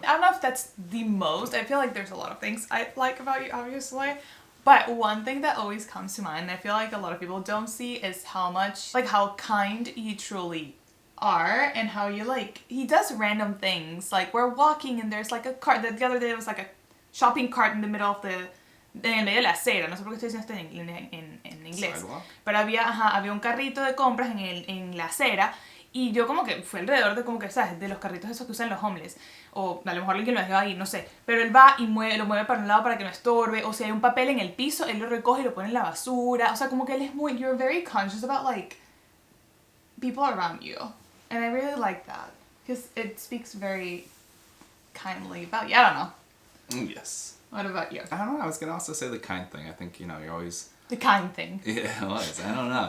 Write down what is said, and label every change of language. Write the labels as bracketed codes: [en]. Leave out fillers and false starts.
[en] I don't know if that's the most. I feel like there's a lot of things I like about you, obviously. But one thing that always comes to mind, I feel like a lot of people don't see, is how much, like, how kind you truly are and how you, like, he does random things. Like, we're walking and there's, like, a cart. The other day there was, like, a shopping cart in the middle of [es] en el medio de la acera. No sé por qué estoy diciendo esto en inglés. [en] Sidewalk? [es] Pero había un carrito de compras en la acera y yo como que fue alrededor de como que, ¿sabes? De los carritos esos que usan los homeless. O a lo mejor alguien lo dejó ahí, no sé. Pero él va y lo mueve para un lado para que no estorbe. O si hay un papel en el piso, él lo recoge y lo pone en la basura. O sea, como que él es muy... [en] You're very conscious about, like, people around you. And I really like that. Because it speaks very kindly about you. I don't know. Yes. What about you? I don't know. I was gonna also say the kind thing. I think, you know, you're always. The kind thing. Yeah, it was. I don't know.